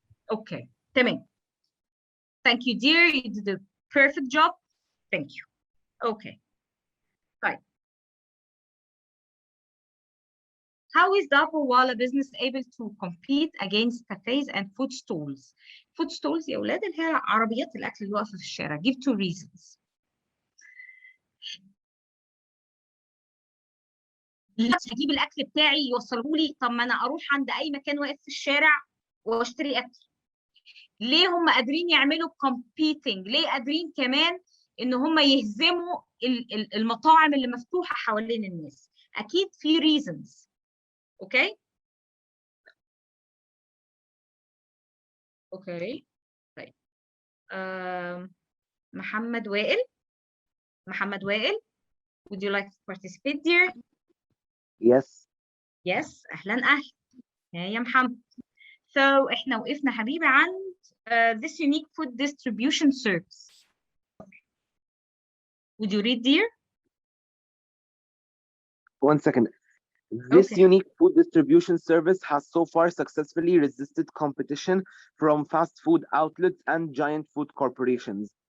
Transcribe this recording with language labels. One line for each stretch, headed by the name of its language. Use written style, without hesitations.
English: Okay, تمام. Thank you, dear. You did a perfect job. Thank you. Okay. Right. How is Dabawala business able to compete against cafes and food stalls?
Arabic: Food stalls يا أولاد اللي هي عربيات الأكل اللي واقفة في الشارع.
English: Give 2 reasons.
Arabic: هجيب الأكل بتاعي يوصله لي. طب ما أنا أروح عند أي مكان واقف في الشارع وأشتري أكل. ليه هم قادرين يعملوا competing؟ ليه قادرين كمان إن هم يهزموا المطاعم اللي مفتوحة حوالين الناس؟ أكيد في reasons.
English: Okay. Okay. طيب.
Arabic: محمد وائل.
English: Would you like to participate, dear? Yes.
Arabic: Yes. أهلا. يا محمد. So إحنا وقفنا حبيبي عند
English: this unique food distribution service. Would you read, dear? 1 second. This Okay. unique food distribution service has so far successfully resisted competition from fast food outlets and giant food corporations.